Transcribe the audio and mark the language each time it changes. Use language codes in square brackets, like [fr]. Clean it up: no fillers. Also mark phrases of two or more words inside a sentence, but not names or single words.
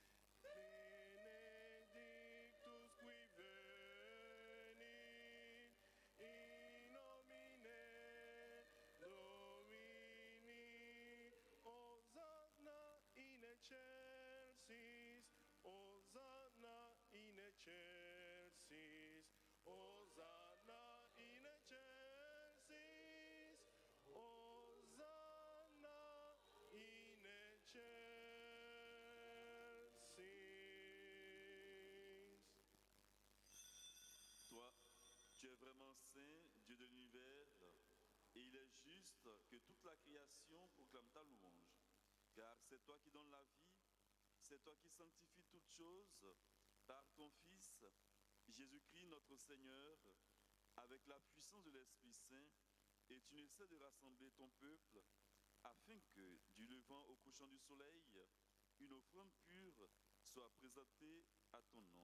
[la] Benedictus qui venit in nomine Domini, Hosanna in excelsis, Hosanna in excelsis, Hosanna in excelsis, Hosanna in excelsis. [fr] Toi, tu es vraiment saint, Dieu de l'univers, et il est juste que toute la création proclame ta louange. Car c'est toi qui donnes la vie, c'est toi qui sanctifies toutes choses par ton Fils, Jésus-Christ notre Seigneur, avec la puissance de l'Esprit Saint, et tu ne cesses de rassembler ton peuple, afin que, du levant au couchant du soleil, une offrande pure soit présentée à ton nom.